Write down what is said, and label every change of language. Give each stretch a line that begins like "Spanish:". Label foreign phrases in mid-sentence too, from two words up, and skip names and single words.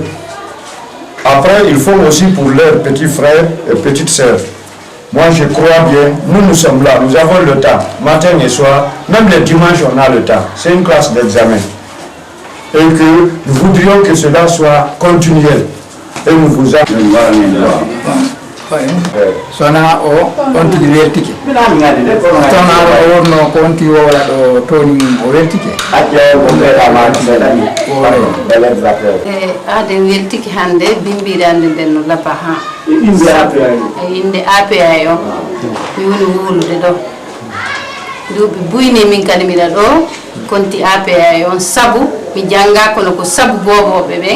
French: Après, ils font aussi pour leurs petits frères et petites sœurs. Moi, je crois bien, nous sommes là, nous avons le temps, matin et soir, même les dimanches, on a le temps. C'est une classe d'examen. Et que nous voudrions que cela soit continuel. Et nous vous
Fula: sona o on tigi weltike sona o wonno ko wonti wowla ɗo toni o weltike aden weltiki hannde bimbirande nden no labba ha inde APA o mi woni wulude ɗo duuɓi buyni min kadi mbiɗa ɗo konti APA on sabu mi jannga kono ko sabu boboɓe ɓen